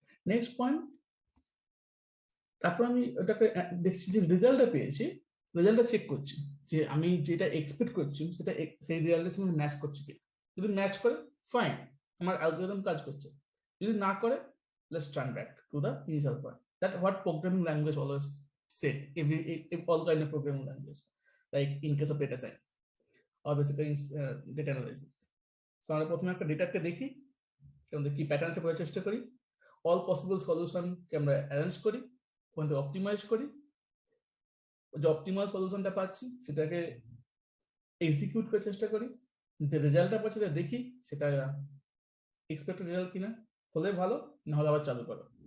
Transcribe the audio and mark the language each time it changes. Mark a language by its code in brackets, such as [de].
[bn] Next point, তারপর আমি ওটাকে দেখছি যে রেজাল্টটা পেয়েছি, রেজাল্টটা চেক করছি যে আমি যেটা এক্সপেক্ট করছি সেটা সেই রেজাল্টের সঙ্গে ম্যাচ করছে কি। যদি ম্যাচ করে ফাইন, আমার অ্যালগরিদম কাজ করছে। যদি না করে, [en] Let's turn back to the initial point. That what programming language always said, all kind of programming language, like in case of data science or basically data analysis. [bn] So আমরা প্রথমে একটা ডেটাকে দেখি, আমাদের কি প্যাটার্ন আছে বোঝার চেষ্টা করি, অল পসিবল সলিউশনকে আমরা অ্যারেঞ্জ করি, ওখান থেকে অপটিমাইজ করি, যে অপটিমাল সলিউশনটা পাচ্ছি সেটাকে এক্সিকিউট করার চেষ্টা করি, যে রেজাল্টটা পাচ্ছি সেটা দেখি সেটা এক্সপেক্টেড রেজাল্ট কিনা, হলে ভালো, না হলে আবার চালু করো।